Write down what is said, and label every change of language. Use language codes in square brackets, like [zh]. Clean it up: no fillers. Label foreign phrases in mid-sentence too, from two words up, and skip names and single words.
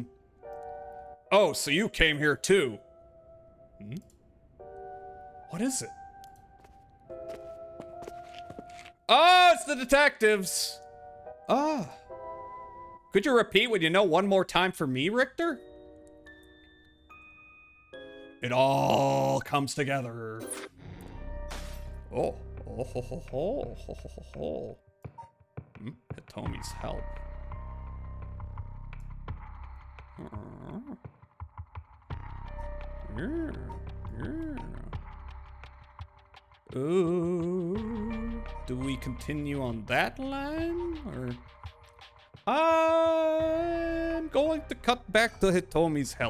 [en] Oh, so you came here too. What is it? Oh, it's the detectives. Ah. Could you repeat what you know one more time for me, Richter? It all comes together. Oh. Oh, ho, ho, ho, ho, ho, ho, ho. Hitomi's help. Ooh. Do we continue on that line? Or I'm going to cut back to Hitomi's help.